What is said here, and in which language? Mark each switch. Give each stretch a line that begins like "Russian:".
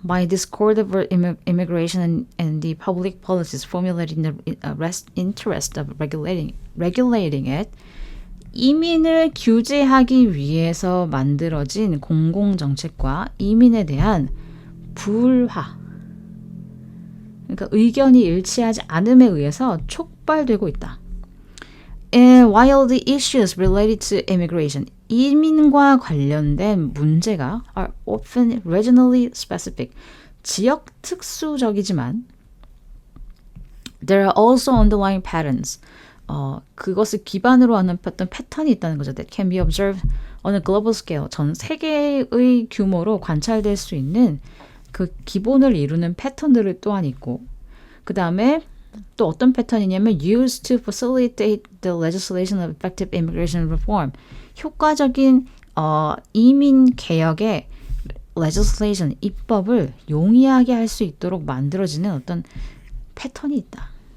English: by discord over immigration and the public policies formulated in the interest of regulating it.
Korean: 이민을 규제하기 위해서 만들어진 공공정책과 이민에 대한 불화, 그러니까 의견이 일치하지 않음에 의해서 촉발되고 있다.
English: And while the issues related to immigration,
Korean: 이민과 관련된 문제가
English: are often regionally specific,
Korean: 지역 특수적이지만
English: there are also underlying patterns,
Korean: 그것을 기반으로 하는 어떤 패턴이 있다는 거죠.
English: That can be observed on a global scale,
Korean: 전 세계의 규모로 관찰될 수 있는 그 기본을 이루는 패턴들을 또한 있고, 그 다음에 또 어떤 패턴이냐면
English: used to facilitate the legislation of effective immigration reform,
Korean: 효과적인 이민 개혁의 legislation, 입법을 용이하게 할 수 있도록 만들어지는 어떤 패턴이 있다.